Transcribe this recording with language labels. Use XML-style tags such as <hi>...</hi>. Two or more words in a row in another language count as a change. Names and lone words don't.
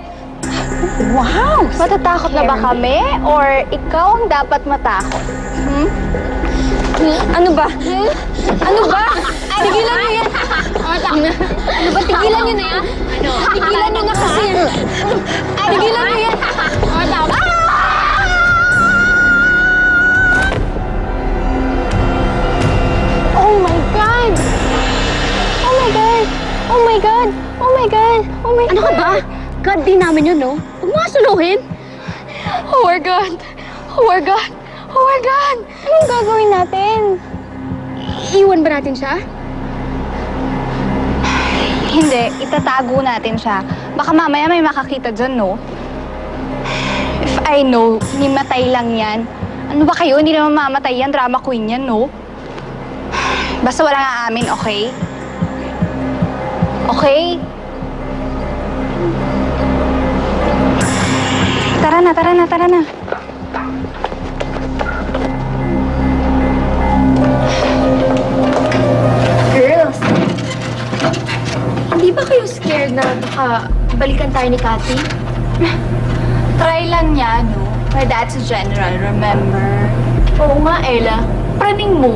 <tl>Wow! Matatakot na ba kami? Or ikaw ang dapat matakot? Ano ba? Ano ba? Tigilan niyo yan! Ano ba? Tigilan niyo na yan? Tigilan niyo na kasi yan! Tigilan niyo yan!</tl> <en>Oh my God! Oh my God! Oh my God! Oh my God! Oh my God!</en> <tl>Ano ka ba? God din namin yun, no? Huwag mo nga suluhin!</tl> <en>Oh my God! Oh my God! Oh my God!</en> <tl>Anong gagawin natin? Iwan ba natin siya? Hindi, itatago natin siya. Baka mamaya may makakita dyan, no?</tl> <en>If I know,</en> <tl>hinimatay lang yan. Ano ba kayo? Hindi naman mamatay yan.</tl> <en>Drama queen</en> <tl>yan, no? Basta walang aamin, okay? Okay? Tara na, tara na, tara na. Girls, hindi ba kayo scared na baka balikan tayo ni Cathy? Try lang niya, no?</tl> <en>My dad's a general, remember?</en> <tl>Oo nga, Ella. Praning mo.</tl>